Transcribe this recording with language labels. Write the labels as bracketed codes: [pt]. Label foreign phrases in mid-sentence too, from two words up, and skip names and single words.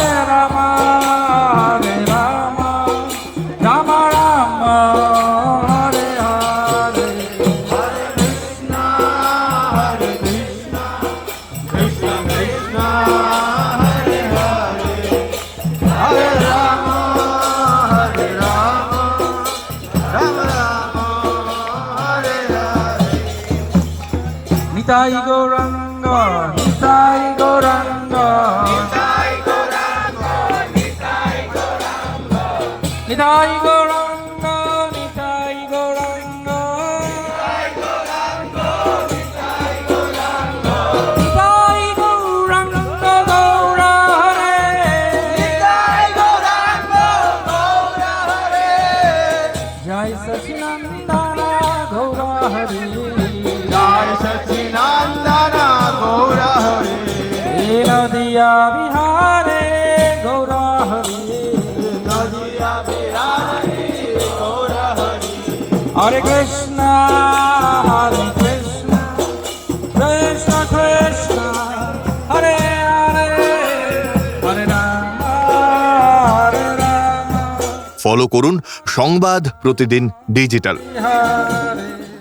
[sa] राम, हरे राम, राम राम, हरे हरे, हरे कृष्ण, कृष्ण कृष्ण, हरे हरे, हरे राम, हरे राम, राम राम, हरे हरे. Nitai Gauranga, Nitai Gauranga, Nitai Gauranga, Nitai Gauranga, Nitai Gauranga, Nitai Gauranga, Nitai Gauranga, Nitai Gauranga, Nitai Gauranga, गौर हरे, निताइ गौराङ्ग, गौर हरे, जय सचीनन्दन गौर हरे, जय सचीनन्दन गौर हरे, नदीया विहारे गौर हरे, नदीया विहारे गौर हरे, हरे कृष्ण, हरे कृष्ण, कृष्ण कृष्ण, हरे हरे, हरे राम, हरे राम, [bn] ফলো করুন সংবাদ প্রতিদিন ডিজিটাল। [sa] Hare